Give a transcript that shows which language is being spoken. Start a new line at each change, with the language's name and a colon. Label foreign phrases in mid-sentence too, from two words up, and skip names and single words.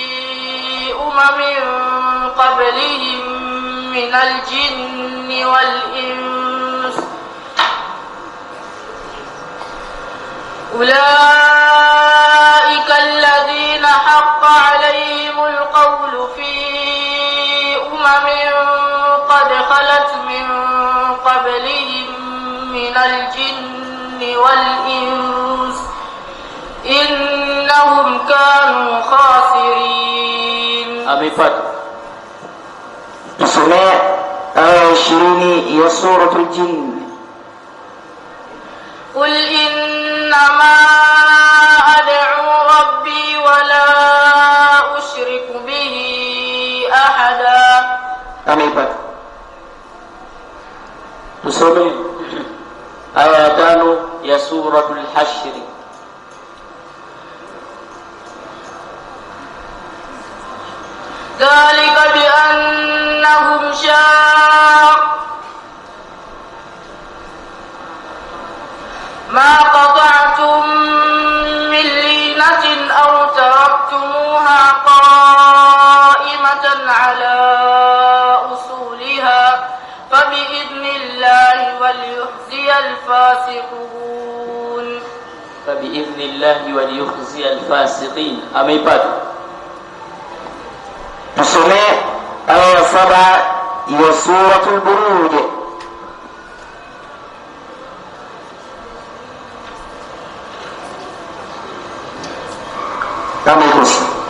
Arabic: قبلهم من الجن والإنس أولئك الذين حق عليهم القول في قد خلت من قبلهم من الجن والإنس إنهم كانوا خاسرين.
Swahili: Amepata. Tusome aya 20 ya suratul Jinn.
Arabic: قل إنما أدعو ربي ولا أشرك به أحدا.
Swahili: Amepata. Tusome aya 5 ya suratul Hashr.
Arabic: ذلك بأنهم ما قطعتم من لينة أو تركتموها قائمة على أصولها فبإذن الله وليخزي الفاسقين. فبإذن الله وليخزي الفاسقين.
Swahili: Amepata. Tusome aya 7 ya suratul Buruj. Kami kusi